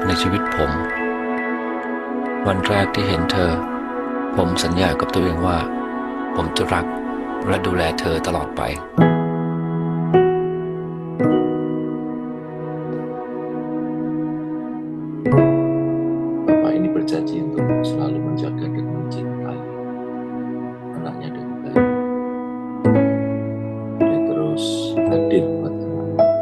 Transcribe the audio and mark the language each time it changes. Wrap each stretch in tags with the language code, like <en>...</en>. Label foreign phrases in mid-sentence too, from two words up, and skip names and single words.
<th>ในชีวิตผม วันแรกที่เห็นเธอ ผมสัญญากับตัวเองว่า ผมจะรักและดูแลเธอตลอดไป</th> <id>Bapak ini berjanji untuk selalu menjaga dan mencintai anaknya dengan baik. Dia terus hadir buat anak.</id>